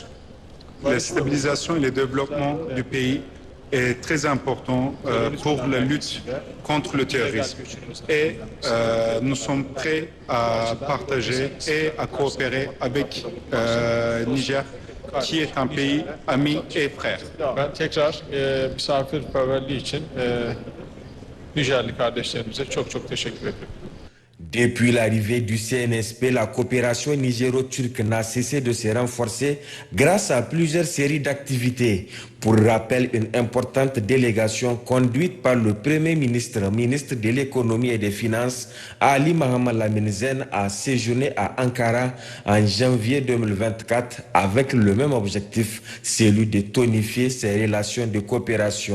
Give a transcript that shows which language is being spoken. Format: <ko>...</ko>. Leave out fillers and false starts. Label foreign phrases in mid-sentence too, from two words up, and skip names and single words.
<fr>La stabilisation et le développement du pays est très important pour la lutte contre le terrorisme. Et nous sommes prêts à partager et à coopérer avec Niger, qui est un pays ami et frère.</fr> <tr>Ben tekrar misafirperverliği için Nijerli kardeşlerimize çok teşekkür ederim.</tr> <fr>Depuis l'arrivée du CNSP, la coopération nigéro-turque n'a cessé de se renforcer grâce à plusieurs séries d'activités. Pour rappel, une importante délégation conduite par le Premier ministre, ministre de l'économie et des finances, Ali Mohamed Lamine Zen, a séjourné à Ankara en janvier 2024 avec le même objectif, celui de tonifier ses relations de coopération.</fr>